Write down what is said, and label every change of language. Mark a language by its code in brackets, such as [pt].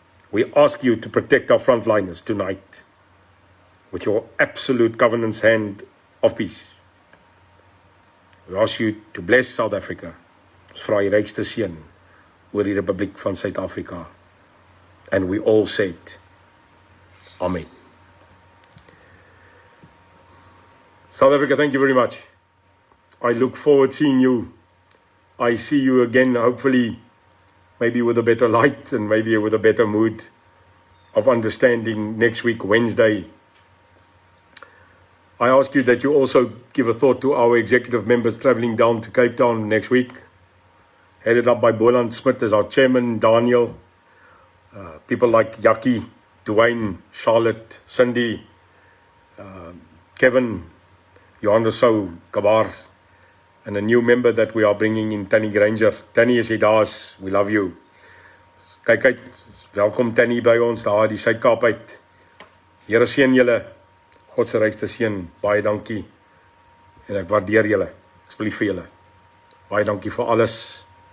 [en] We ask you to protect our frontliners tonight with your absolute governance hand of peace. We ask you to bless South Africa. [af] Ons vra die rykste seën oor die Republiek van Suid-Afrika. [en] And we all said, Amen. South Africa, thank you very much. I look forward to seeing you. I see you again, hopefully, maybe with a better light and maybe with a better mood of understanding next week, Wednesday. I ask you that you also give a thought to our executive members traveling down to Cape Town next week, headed up by Boland Smith as our chairman, Daniel, people like Jackie, Dwayne, Charlotte, Cindy, Kevin, Johannes Sou, Kabar, and a new member that we are bringing in, Tanny Granger. [af] Tanny, as jy daar is, [en] we love you. [af] Kyk uit, welkom Tanny by ons, daar die Suid-Kaap uit. Here seën julle, God se rykste seën, baie dankie, en ek waardeer julle, ek is lief vir julle. Baie dankie vir alles.